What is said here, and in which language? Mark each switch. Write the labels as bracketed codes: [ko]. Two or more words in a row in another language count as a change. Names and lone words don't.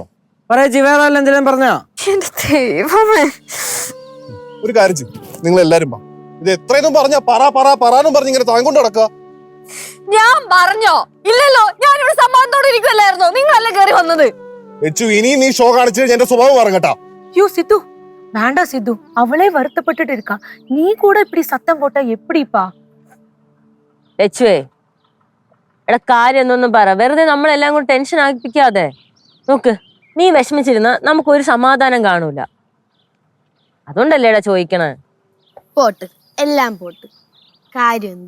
[ml] വേറെ എന്തെങ്കിലും പറഞ്ഞോ? ഒരു കാര്യം ചെയ്യും, നിങ്ങൾ എല്ലാരും ഇത് എത്രയൊന്നും പറഞ്ഞാ പറയാനും പറഞ്ഞ് ഇങ്ങനെ താങ്കൊണ്ട് നടക്കുക. ഞാൻ പറഞ്ഞോ? ഇല്ലല്ലോ, ഞാനിവിടെ സമ്മാനത്തോടെ ഇരിക്കുവല്ലായിരുന്നോ? നിങ്ങളല്ലേ കയറി വന്നത്. ലച്ചു, ഇനി നീ ഷോ കാണിച്ച് എന്റെ സ്വഭാവം പറഞ്ഞേട്ടാ. [ta] யோ சித்து, வேண்டாம் சித்து. அவளே வருத்தப்பட்டுட்டு இருக்கா. நீ கூட இப்படி சத்தம் போட்டா எப்படிப்பா? [ml] ലച്ചുവേ, എടാ കാര്യം എന്നൊന്നും പറ, വെറുതെ നമ്മളെല്ലാം കൂടെ ടെൻഷൻ ആക്കിപ്പിക്കാതെ. നോക്ക്, നീ വിഷമിച്ചിരുന്ന നമുക്കൊരു സമാധാനം കാണൂല. അതുകൊണ്ടല്ലേടാ ചോദിക്കണേ. പോട്ട്, എല്ലാം പോട്ട്. കാര്യം എന്ത്?